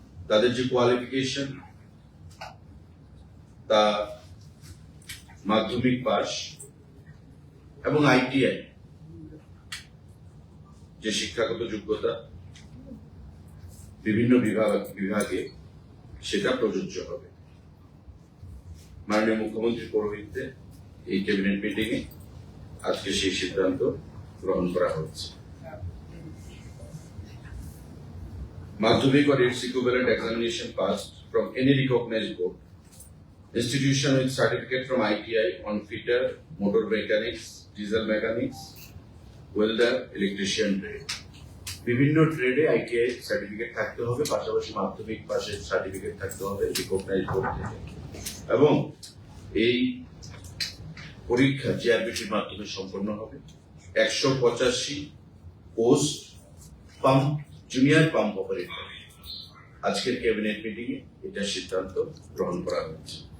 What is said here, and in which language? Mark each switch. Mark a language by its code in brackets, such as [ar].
[bn] তাদের যে কোয়ালিফিকেশন তা মাধ্যমিক পাস এবং আইটিআই যে শিক্ষাগত যোগ্যতা বিভিন্ন বিভাগে সেটা প্রযোজ্য হবে। মাননীয় মুখ্যমন্ত্রী পৌরোহিত্যে এই ক্যাবিনেট মিটিং এ আজকে সেই সিদ্ধান্ত গ্রহণ করা হচ্ছে। [en] Madhyamik or its equivalent examination passed from any recognized board, institution with certificate from ITI on fitter, motor mechanics, diesel mechanics, welder, electrician trade. [bn] বিভিন্ন ট্রেডে আইটিআই সার্টিফিকেট থাকতে হবে, পাশাপাশি মাধ্যমিক পাশের সার্টিফিকেট থাকতে হবে রিকগনাইজড বোর্ড থেকে। এবং এই পরীক্ষা জিআরবিটির মাধ্যমে সম্পন্ন হবে। 185 post pump junior pump operator আজকের ক্যাবিনেট মিটিং এ এটা সিদ্ধান্ত গ্রহণ করা হয়েছে।